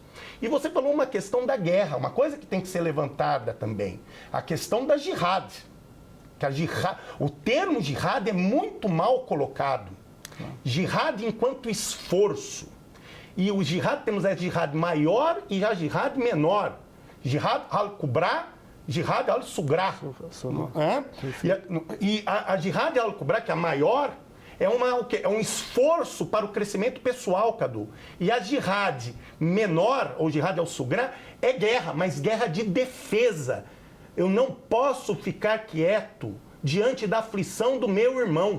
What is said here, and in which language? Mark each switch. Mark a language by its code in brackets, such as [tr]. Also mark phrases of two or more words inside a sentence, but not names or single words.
[pt] E você falou uma questão da guerra, uma coisa que tem que ser levantada também, a questão da jihad. O termo jihad é muito mal colocado. Jihad enquanto esforço. E o jihad, temos a jihad maior e a jihad menor. [ar] جهاد الكبرى، جهاد الصغرى. [pt] E a [ar] جهاد الكبرى, [pt] que é a maior, é um esforço para o crescimento pessoal, Cadu. E a jihad menor, ou [ar] جهاد الصغرى, [pt] é guerra, mas guerra de defesa. Eu não posso ficar quieto diante da aflição do meu irmão.